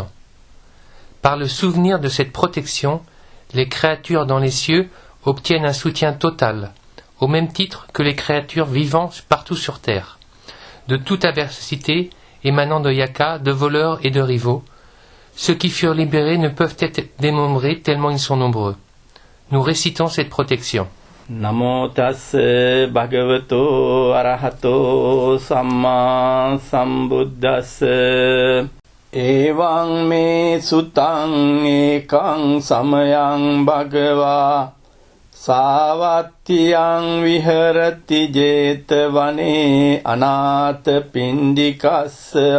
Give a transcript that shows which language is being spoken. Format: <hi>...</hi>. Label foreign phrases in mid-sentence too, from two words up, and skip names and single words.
<fr>Par le souvenir de cette protection, les créatures dans les cieux obtiennent un soutien total, au même titre que les créatures vivant partout sur terre, de toute adversité émanant de Yaka, de voleurs et de rivaux. Ceux qui furent libérés ne peuvent être dénombrés tellement ils sont nombreux. Nous récitons cette protection.</fr> <pi>Namo tassa bhagavato arahato samma sambuddhassa. Evaṃ me sutaṃ ekaṃ samayang bhagavā sāvattiyaṃ viharati jetavane anāta pindikassa</pi>